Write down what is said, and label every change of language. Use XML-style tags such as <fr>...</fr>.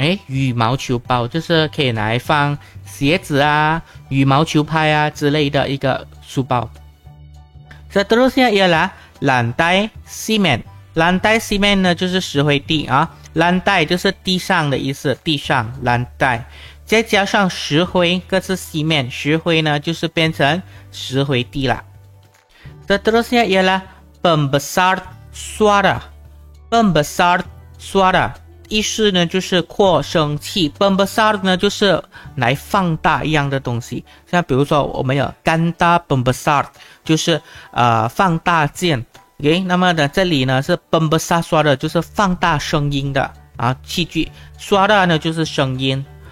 <zh>羽毛球包就是可以拿来放鞋子啊、羽毛球拍啊之类的一个书包。</zh> <ms>Seterusnya ialah lantai simen。</ms> <zh>lantai simen 呢就是石灰地啊，lantai 就是地上的意思，地上 lantai， 再加上石灰，各是 simen， 石灰呢就是变成石灰地啦。</zh> <ms>Seterusnya ialah pembesar suara，pembesar suara。</ms> <zh>意思呢就是扩声器 ，pembesar 呢就是来放大一样的东西，像比如说我们有 ganda pembesar， 就是放大键 ，OK， 那么呢这里呢是 pembesar suara， 就是放大声音的啊器具 ，suara 呢就是声音。</zh>